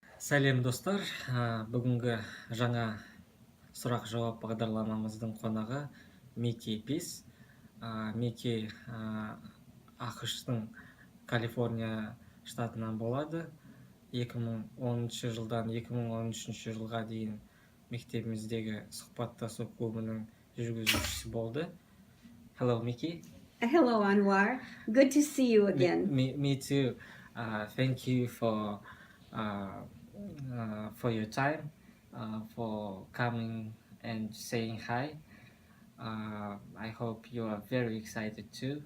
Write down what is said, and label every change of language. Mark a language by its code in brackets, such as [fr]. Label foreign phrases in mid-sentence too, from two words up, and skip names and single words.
[kk] Сәлем достар, бүгінгі жаңа сұрақ жауап бағдарламамыздың қонағы Мики Пис. Мики ақш-тың Калифорния штатынан болады. 2010 жылдан 2013 жылға дейін мектебіміздегі сұхбаттасу клубының жүргізушісі болды. [en] Hello, Miki. Hello, Anwar. Good to see you again. Me too. Thank you for your time, for coming and saying hi. I hope you are very excited too.